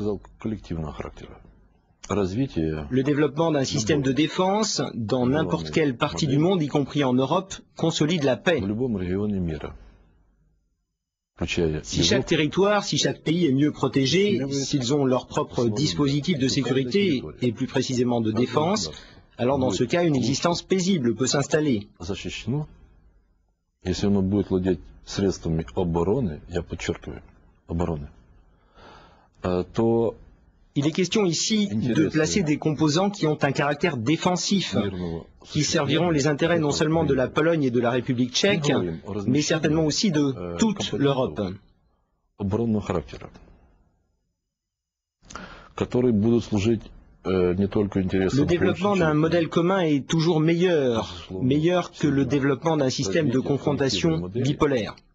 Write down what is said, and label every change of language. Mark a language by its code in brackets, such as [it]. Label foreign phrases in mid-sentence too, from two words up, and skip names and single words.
[fr] Le développement d'un système de défense dans n'importe quelle partie du monde, y compris en Europe, consolide la paix. Si chaque territoire, si chaque pays est mieux protégé, s'ils ont leur propre dispositif de sécurité et plus précisément de défense, alors dans ce cas, une existence paisible peut s'installer. [ru] Если оно будет владеть средствами обороны, я подчеркиваю, обороны, то [fr] Il est question ici de placer des composants qui ont un caractère défensif, qui serviront les intérêts non seulement de la Pologne et de la République tchèque, mais certainement aussi de toute l'Europe. Le développement d'un modèle commun est toujours meilleur que le développement d'un système de confrontation bipolaire.